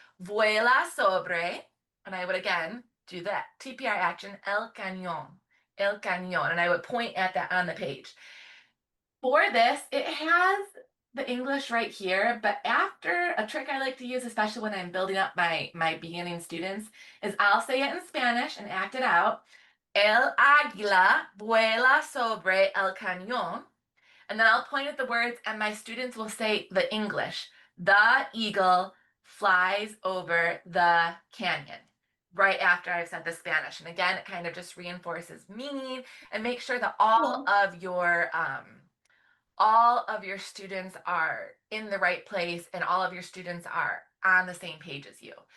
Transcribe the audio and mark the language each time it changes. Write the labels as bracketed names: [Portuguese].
[Spanish] Vuela sobre, [English] and I would again do that TPI action, [Spanish] el cañón, [English] and I would point at that on the page. For this, it has the English right here, but after a trick I like to use, especially when I'm building up my beginning students, is I'll say it in Spanish and act it out. [Spanish] El águila vuela sobre el cañón. [English] And then I'll point at the words, and my students will say the English. The eagle flies over the canyon right after I've said the Spanish. And again, it kind of just reinforces meaning and make sure that all of your students are in the right place and all of your students are on the same page as you.